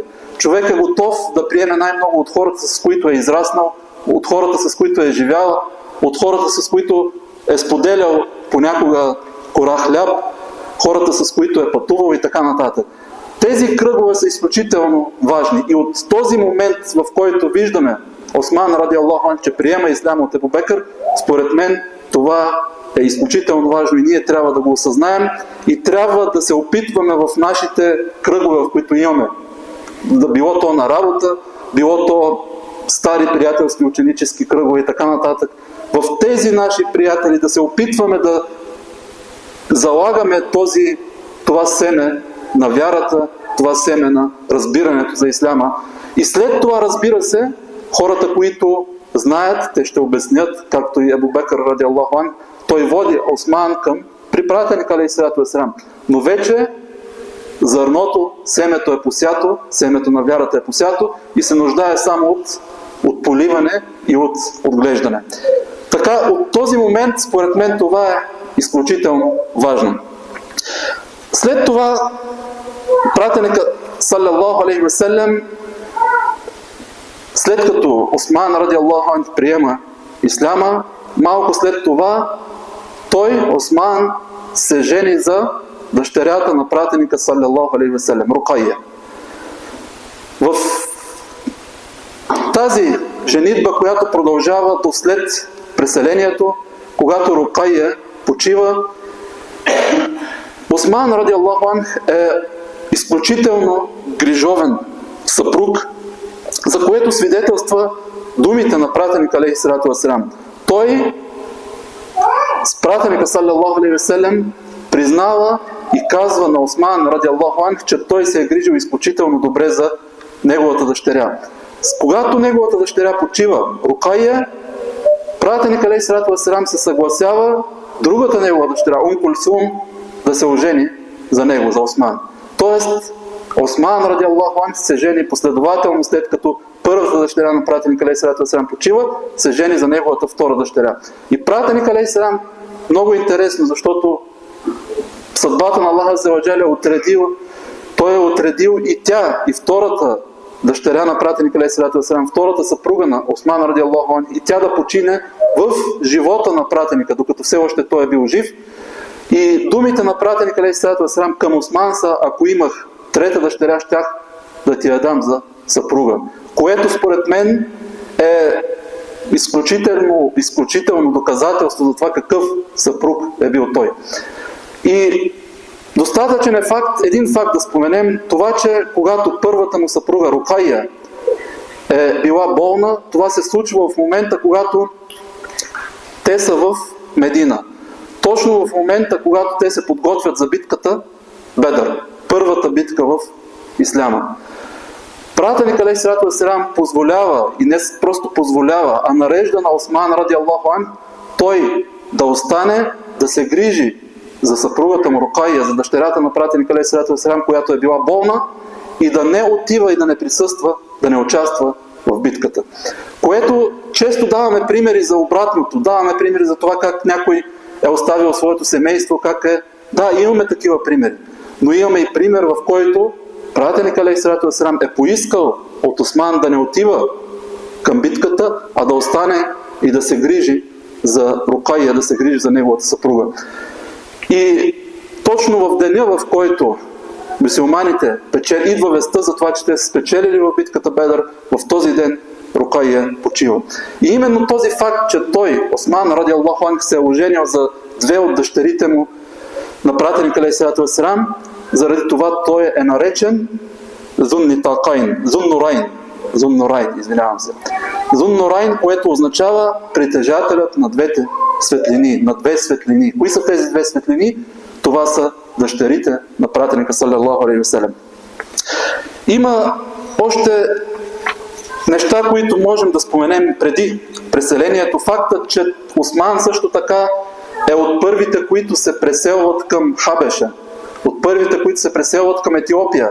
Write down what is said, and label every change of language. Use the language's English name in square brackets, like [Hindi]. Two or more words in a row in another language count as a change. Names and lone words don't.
[Bulgarian] Човек е готов да приеме най-много от хората, с които е израснал, от хората, с които е живял, от хората, с които е споделял понякога кора хляб, хората, с които е пътувал и така нататък. Тези кръгове са изключително важни и от този момент, в който виждаме Осман [Arabic] رضي الله عنه, [Bulgarian] че приема исляма от Абу Бекър, според мен това е изключително важно и ние трябва да го осъзнаем и трябва да се опитваме в нашите кръгове, в които имаме, да било то на работа, било то стари приятелски ученически кръгове и така нататък, в тези наши приятели да се опитваме да залагаме това семе на вярата, това семе на разбирането за исляма. И след това, разбира се, хората, които знаят, те ще обяснят, както и Абу Бекър [Arabic] رضي الله عنه, [Bulgarian] той води Осман към припратеника [Arabic] عليه الصلاة والسلام. [Bulgarian] Но вече зърното, семето е посято, семето на вярата е посято и се нуждае само от поливане и от отглеждане. Така, от този момент, според мен, това е изключително важно. След това, пратеника [Arabic] صلى الله عليه وسلم, [Bulgarian] след като Осман [Arabic] رضي الله عنه [Bulgarian] приема исляма, малко след това той, Осман, се жени за дъщерята на пратеника [Arabic] صلى الله عليه وسلم, [Bulgarian] Рукайя. В тази женитба, която продължава до след преселението, когато Рукайя почива, Осман [Arabic] رضي الله عنه [Bulgarian] е изключително грижовен съпруг, за което свидетелства думите на пратеника [Arabic] عليه الصلاة والسلام. [Bulgarian] Той с пратеника [Arabic] صلى الله عليه وسلم [Bulgarian] признава и казва на Осман [Arabic] رضي الله عنه, [Bulgarian] че той се е грижил изключително добре за неговата дъщеря. Когато неговата дъщеря почива, Рукайя, пратеника [Arabic] عليه الصلاة والسلام [Bulgarian] се съгласява другата негова дъщеря, Кулсум, да се ожени за него, за Осман. Тоест, Осман [Arabic] رضي الله عنه [Bulgarian] се жени последователно, след като първата дъщеря на пратеника [Arabic] عليه الصلاة والسلام [Bulgarian] почива, се жени за неговата втора дъщеря. И пратеника алейхиссалам, много интересно, защото съдбата на Аллах [Arabic] عز وجل [Bulgarian] е отредил, той е отредил и тя, и втората дъщеря на пратеника [Arabic] عليه الصلاة والسلام, [Bulgarian] втората съпруга на Осман [Arabic] رضي الله عنه, [Bulgarian] и тя да почине в живота на пратеника, докато все още той е бил жив. И думите на пратеника [Arabic] عليه الصلاة والسلام [Bulgarian] към Осман са: ако имах трета дъщеря, щях да ти я дам за съпруга. Което според мен е изключително доказателство за това какъв съпруг е бил той. И достатъчен е един факт да споменем, това, че когато първата му съпруга Рукайя е била болна, това се случва в момента, когато те са в Медина. Точно в момента, когато те се подготвят за битката Бедър, първата битка в исляма. Пратеник [Arabic] عليه الصلاة والسلام [Bulgarian] позволява, и не просто позволява, а нарежда на Осман [Arabic] رضي الله عنه [Bulgarian] той да остане, да се грижи за съпругата му Рукайя, за дъщерята на пратеник [Arabic] عليه الصلاة والسلام, [Bulgarian] която е била болна, и да не отива и да не присъства, да не участва в битката. Което често даваме примери за обратното, даваме примери за това как някой е оставил своето семейство, как е... Да, имаме такива примери. Но имаме и пример, в който пратеник [Arabic] عليه الصلاة والسلام [Bulgarian] е поискал от Осман да не отива към битката, а да остане и да се грижи за Рукайя, да се грижи за неговата съпруга. И точно в деня, в който мюсюлманите идва вестта за това, че те са спечелили в битката Бедър, в този ден Рукайя почива. И именно този факт, че той, Осман [Arabic] رضي الله عنه, [Bulgarian] се е оженил за две от дъщерите му на пратеника [Arabic] عليه الصلاة والسلام, [Bulgarian] заради това той е наречен Зун Нурайн, извинявам се. Зун Нурайн, което означава притежателят на двете светлини, на две светлини. Кои са тези две светлини? Това са дъщерите на пратеника [Arabic] صلى الله عليه وسلم. [Bulgarian] Има още неща, които можем да споменем преди преселението. Фактът, че Осман също така е от първите, които се преселват към Хабеша, от първите, които се преселват към Етиопия.